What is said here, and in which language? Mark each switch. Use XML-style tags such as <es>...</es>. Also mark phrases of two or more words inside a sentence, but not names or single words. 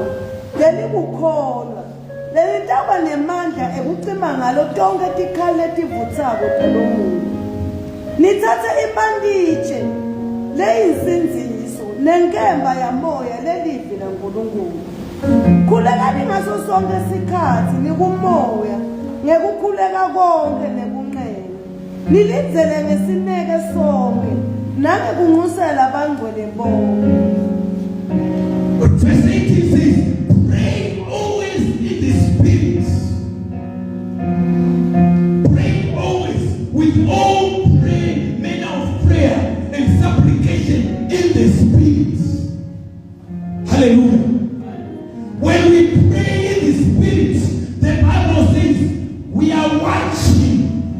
<ss>lelikukholwa lelitaba nemandla ekucima ngalo tonke tikhali letivutsako talomuntu nithathe ibanditshe leyinsinziso nenkemba yamoya lelivi laNkulunkulu khulekani ngaso sonke isikhathi nikumoya ngekukhuleka konke nekunxele nilindele ngesineke sonke nangekunxusela abangcwele bonke.</ss> <en>Verse 18 says, pray always in the Spirit. Pray always with all manner of prayer and supplication in the Spirit. Hallelujah. When we pray in the Spirit, the Bible says we are watching.</en>